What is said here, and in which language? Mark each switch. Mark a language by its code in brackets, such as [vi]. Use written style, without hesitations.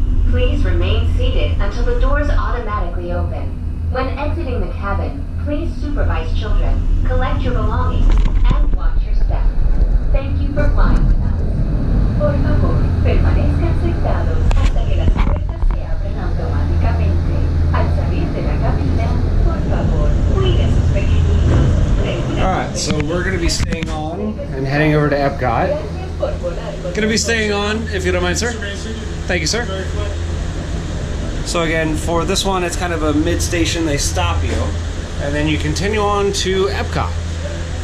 [en] Please remain seated until the doors automatically open. When exiting the cabin, please supervise children, collect your belongings, and watch your step. Thank you for flying with us. [es] Por favor, permanezcan sentados hasta que las puertas se abren automáticamente. Al salir de la cabina, por favor, cuide a sus pequeñitos. [en] Alright, so we're going to be staying on and heading over to Epcot. Going to be staying on, if you don't mind, sir. Thank you, sir. So again, for this one, it's kind of a mid-station. They stop you, and then you continue on to Epcot.